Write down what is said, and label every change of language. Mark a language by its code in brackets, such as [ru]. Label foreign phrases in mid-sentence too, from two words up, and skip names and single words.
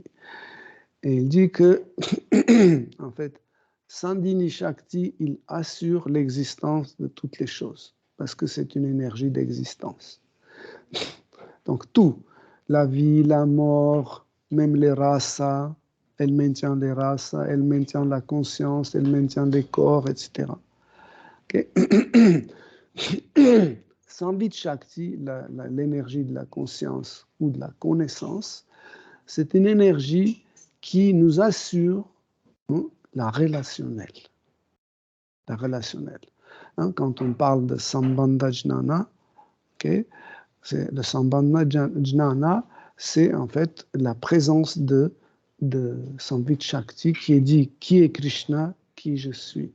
[fr] Et il dit que, en fait, [sa] Sandhini Shakti, [fr] il assure l'existence de toutes les choses, parce que c'est une énergie d'existence. Donc tout, la vie, la mort, même les rasas, elle maintient les rasas, elle maintient la conscience, elle maintient les corps, etc. Okay. [sa] Samvit Shakti, [fr] l'énergie de la conscience ou de la connaissance, c'est une énergie qui nous assure la relationnelle. La relationnelle. Hein, quand on parle de [sa] Sambandha Jnana, [fr] okay, le [sa] Sambandha Jnana, [fr] c'est en fait la présence de [sa] Samvit Shakti [fr] qui est dit qui est Krishna, qui je suis.